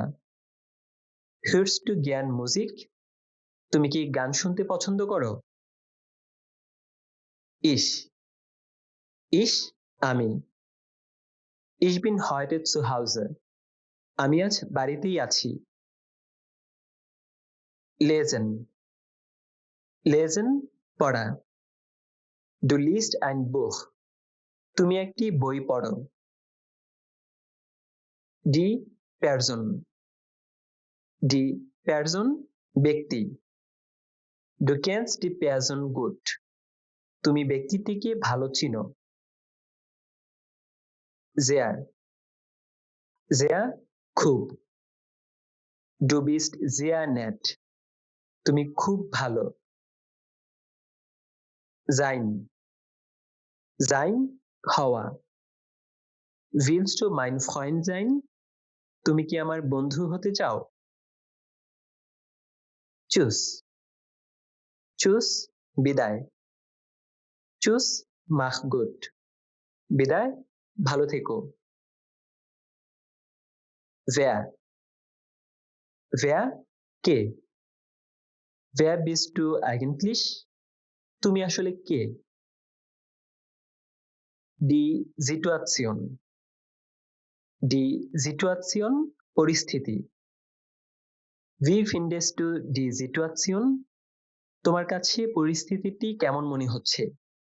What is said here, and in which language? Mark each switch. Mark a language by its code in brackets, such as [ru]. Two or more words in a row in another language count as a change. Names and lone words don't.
[de] Hörst du gern Musik? [bn] তুমি কি গান শুনতে পছন্দ করো? [de] Ich. Ich আমি। Ich bin heute zu Hause. [bn] আমি আজ বাড়িতেই আছি। [de] Lesen. Lesen পড়া। Du liest ein Buch. [bn] তুমি একটি বই পড়ো। [de] Die Person. Die Person ব্যক্তি। Du kennst die Person gut. [bn] তুমি ব্যক্তিটিকে ভালো চিনো। Sehr. [de] Sehr খুব। Du bist sehr nett. [bn] তুমি খুব ভালো। Sein. [de] Sein হওয়া। Willst du mein Freund sein? [bn] তুমি কি আমার বন্ধু হতে চাও? [de] Tschüss. Tschüss বিদায়। Tschüss mach gut. [bn] বিদায় ভালো থেকো। Wer. [de] Wer কে? Wer bist du eigentlich? [bn] তুমি আসলে কে? [de] Die Situation. Die Situation পরিস্থিতি। Wie findest du die Situation? [bn] তোমার কাছে পরিস্থিতিটি কেমন মনে হচ্ছে?